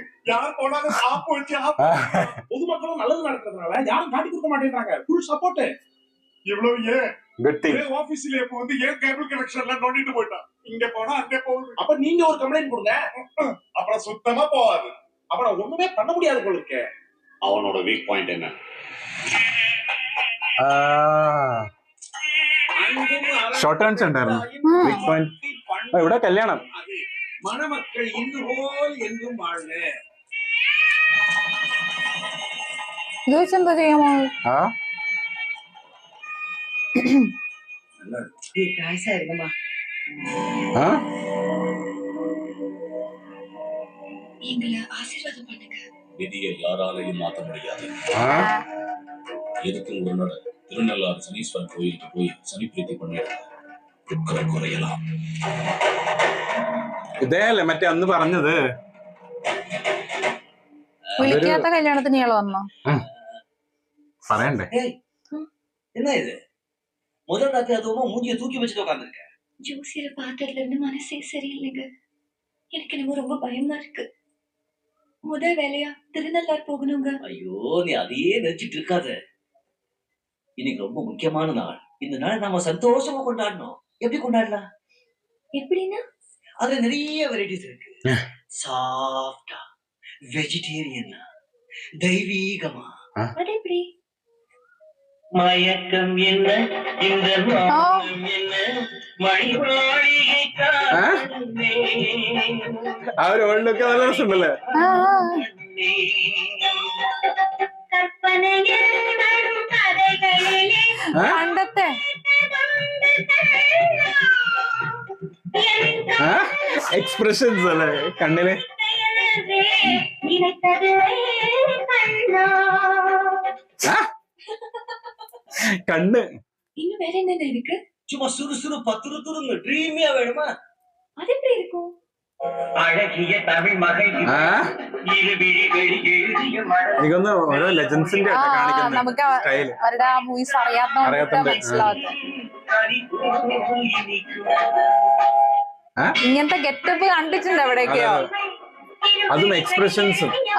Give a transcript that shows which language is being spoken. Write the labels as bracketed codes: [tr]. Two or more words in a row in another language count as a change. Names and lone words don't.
[ta] யார் போனாலும் சாப்பு வச்சு பொதுமக்களும் நல்லது நடக்கிறதுனால யாரும் காட்டி கொடுக்க மாட்டேங்கிறாங்க. [en] full support. [ta] இவ்வளவு ஏன் ஆபீஸ்ல இப்ப வந்து ஏன் [en] cable connection [ta] எல்லாம் நோண்டிட்டு போயிட்டான். இங்க போனா அங்க போகுது. அப்ப நீங்க ஒரு கம்ப்ளைண்ட் கொடுங்க. அப்புறம் சுத்தமா போகாது. அப்புறம் ஒண்ணுமே பண்ண முடியாது போல இருக்கே. அவனோட [en] weak point [ta] என்ன? [en] short turns [ml] ഉണ്ടായിരുന്നു. [en] weak point [ml] ഇവിടെ കല്യാണം. [ta] மணமக்கள் இன்றுபோல் என்றும் வாழ்க. [ml] എന്താ ചെയ്യാമോ? [ta] விதியை யாராலையும் மாற்ற முடியாது. எதுக்கும் ஒரு நாள் திருநள்ளாறு சனீஸ்வரன் கோயிலுக்கு போய் சனி பிரீத்தி பண்ணிடலாம், குறையலாம். [ml] ഇതേയല്ലേ മറ്റേ അന്ന് പറഞ്ഞത്. വിളിക്കാത്ത കല്യാണത്തിന് ഇയാൾ വന്നോ? പറയണ്ടേ? [ta] என்ன இது முதல் ராத்திரி அதுவும் மூஞ்சிய தூக்கி வச்சுட்டு உட்கார்ந்திருக்க. ஜோசியரை பார்த்ததுல இருந்து மனசே சரியில்லைங்க. எனக்கு என்னமோ ரொம்ப பயமா இருக்கு. முதல் வேலையா திருநள்ளாறு போகணுங்க. ஐயோ, நீ அதையே நினைச்சிட்டு இருக்காத. இன்னைக்கு ரொம்ப முக்கியமான நாள். இந்த நாள் நாம சந்தோஷமா கொண்டாடணும். எப்படி கொண்டாடலாம்? எப்படின்னா அதுல நிறைய வெரைட்டிஸ் இருக்கு. சாஃப்டா, வெஜிடேரியனா, தெய்வீகமா. அது எப்படி? மயக்கம் என்ன இந்த மாயம் என்ன மணிமாளிகை [ml] അവര് ഓൾഡൊക്കെ നല്ല രസമുണ്ടല്ലേ. പണ്ടത്തെ എക്സ്പ്രഷൻസ് അല്ലേ കണ്ണില്. കണ്ണ് [ta] இன்னும் வேற என்ன இருக்கு? சும்மா சுறுசுறு பத்துருத்துருங்க ட்ரீமியா வேணுமா? அது எப்படி இருக்கும்? அழகிய தமிழ் மகள் [ml] എനിക്കൊന്ന് ഓരോ ലെജൻസിന്റെ നമുക്ക് അവരുടെ ആ മൂവീസ് അറിയാത്ത മനസ്സിലാവും. ഇങ്ങനത്തെ ഗെറ്റപ്പ് കണ്ടിട്ടുണ്ട് എവിടെയൊക്കെയോ. അതും എക്സ്പ്രഷൻസും.